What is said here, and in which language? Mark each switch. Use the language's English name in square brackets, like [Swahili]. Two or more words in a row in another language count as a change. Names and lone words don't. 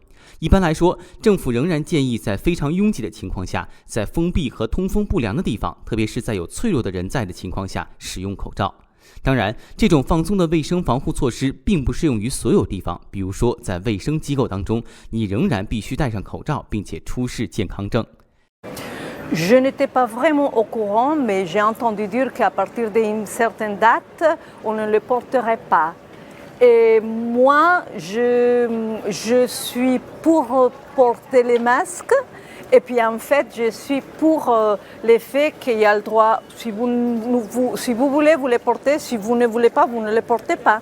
[Chinese] 一般来说，政府仍然建议在非常拥挤的情况下，在封闭和通风不良的地方，特别是在有脆弱的人在的情况下使用口罩。当然，这种放松的卫生防护措施并不适用于所有地方，比如说在卫生机构当中，你仍然必须戴上口罩，并且出示健康证。 [French] Je n'étais pas vraiment au courant, mais j'ai entendu dire qu'à partir d'une certaine date, on ne le porterait pas. Et moi, je suis pour porter les masques. Et puis en fait, je suis pour le fait qu'il y a le droit, si vous voulez, vous les portez, si vous ne voulez pas, vous ne les portez pas.